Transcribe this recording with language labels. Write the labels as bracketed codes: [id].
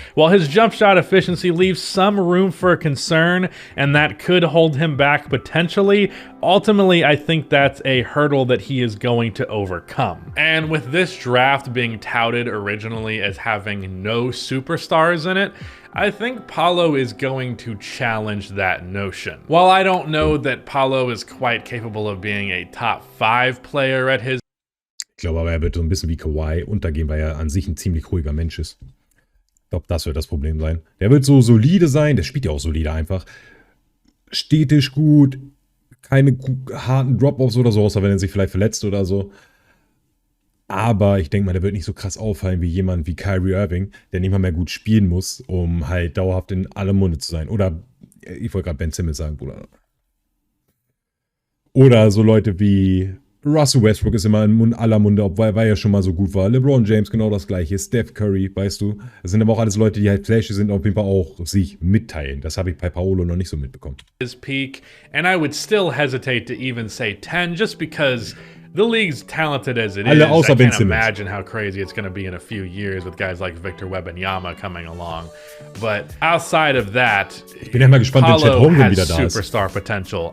[en] While his jump shot efficiency leaves some room for concern, and that could hold him back potentially, ultimately I think that's a hurdle that he is going to overcome. And with this draft being touted originally as having no superstars in it, I think Paolo is going to challenge that notion. While I don't know that Paolo is quite capable of being a top 5 player at his... [de] Ich glaube aber, er wird so ein bisschen wie Kawhi untergehen, weil er an sich ein ziemlich ruhiger Mensch ist. Ich glaube, das wird das Problem sein. Der wird so solide sein, der spielt ja auch solide einfach. Stetisch gut, keine harten Drop-Offs oder so, außer wenn er sich vielleicht verletzt oder so. Aber ich denke mal, der wird nicht so krass auffallen wie jemand wie Kyrie Irving, der nicht mal mehr gut spielen muss, um halt dauerhaft in aller Munde zu sein. Oder, ich wollte gerade Ben Simmons sagen, Bruder. Oder so Leute wie Russell Westbrook ist immer in aller Munde, weil er ja schon mal so gut war. LeBron James genau das gleiche. Steph Curry, weißt du. Das sind aber auch alles Leute, die halt flashy sind und auf jeden Fall auch sich mitteilen. Das habe ich bei Paolo noch nicht so mitbekommen. [en] His peak, and I would still hesitate to even say 10 just because the league's talented as it is. I can't imagine how crazy it's going to be in a few years with guys like Victor Wembanyama coming along. But outside of that, Paolo has superstar potential.